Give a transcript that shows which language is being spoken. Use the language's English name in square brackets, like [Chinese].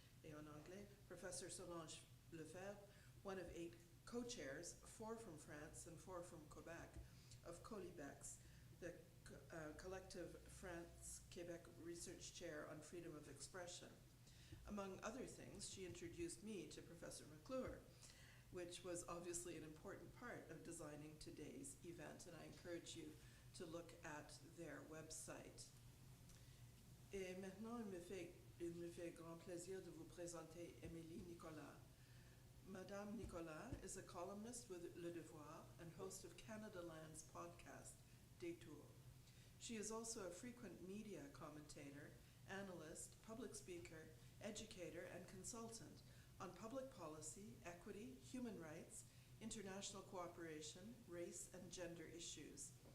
[French] Et en anglais, [English] Professor Solange Lefebvre, one of 8 co-chairs, 4 from France and 4 from Quebec, of COLIBEX, the collective France-Quebec Research Chair on Freedom of Expression. Among other things, she introduced me to Professor Maclure, which was obviously an important part of designing today's event, and I encourage you to look at their website. [French] Et maintenant, il me fait grand plaisir de vous présenter Émilie Nicolas. [English] Madame Nicolas is a columnist with Le Devoir and host of Canada Land's podcast, Détour. She is also a frequent media commentator, analyst, public speaker, educator, and consultant on public policy, equity, human rights, international cooperation, race, and gender issues.